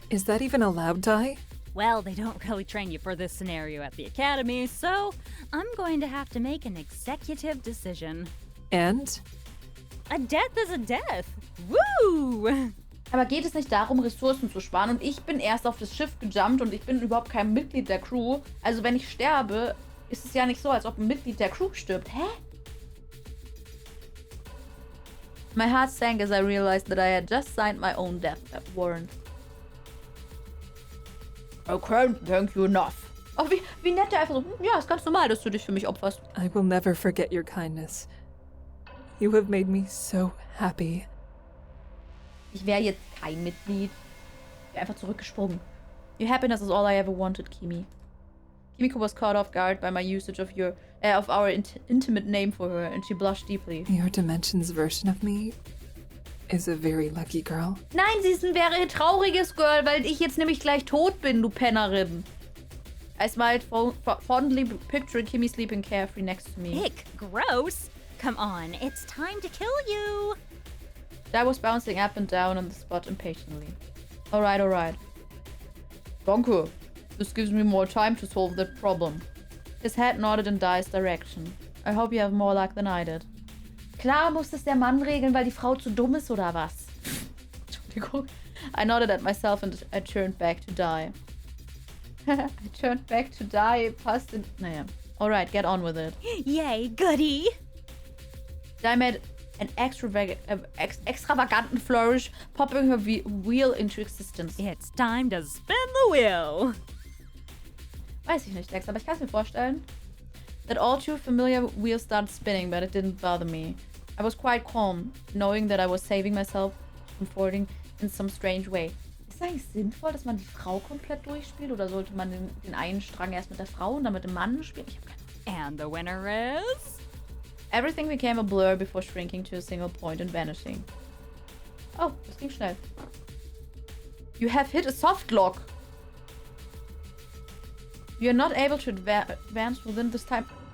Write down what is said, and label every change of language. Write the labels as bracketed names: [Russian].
[English] Is that even allowed, Dai? Well, they don't really train you for this scenario at the academy, so I'm going to have to make an executive decision. And? A death is a death. Woo! [German] Aber geht es nicht darum, Ressourcen zu sparen? Und ich bin erst auf das Schiff gejumpt und ich bin überhaupt kein Mitglied der Crew. Also wenn ich sterbe, ist es ja nicht so, als ob ein Mitglied der Crew stirbt. Hä? [English] My heart sank as I realized that I had just signed my own death warrant. I can't thank you enough. [German] Oh, wie nett der einfach so, ja, ist ganz normal, dass du dich für mich opferst. [English] I will never forget your kindness. You have made me so happy. [German] Ich wäre jetzt kein Mitglied. Ich wäre einfach zurückgesprungen. [English] Your happiness is all I ever wanted, Kimi. Kimiko was caught off guard by my usage of our intimate name for her, and she blushed deeply. Your dimension's version of me is a very lucky girl. [German] Nein, sie ist ein very trauriges Girl, weil ich jetzt nämlich gleich tot bin, du Pennerin. [English] I smiled fondly, picturing Kimi sleeping carefree next to me. Ick, gross. Come on, it's time to kill you. I was bouncing up and down on the spot impatiently. Alright. [German] Danke. [English] This gives me more time to solve that problem. His head nodded in Dai's direction. I hope you have more luck than I did. [German] Klar muss es der Mann regeln, weil die Frau zu dumm ist, oder was? Entschuldigung. [English] I nodded at myself and I turned back to Dai. I turned back to Dai. [German] Passt in... Naja. [English] Alright, get on with it. Yay, goody. Dai made an extravaganten flourish, popping her wheel into existence. It's time to spin the wheel. [German] Weiß ich nicht, Dex, aber ich kann es mir vorstellen. [English] That all too familiar wheel started spinning, but it didn't bother me. I was quite calm, knowing that I was saving myself from falling in some strange way. [German] Ist es eigentlich sinnvoll, dass man die Frau komplett durchspielt? Oder sollte man den einen Strang erst mit der Frau und dann mit dem Mann spielen? Ich hab keine Ahnung. [English] And the winner is... Everything became a blur before shrinking to a single point and vanishing. [German] Oh, das ging schnell. [English] You have hit a soft lock. You are not able to advance within this time.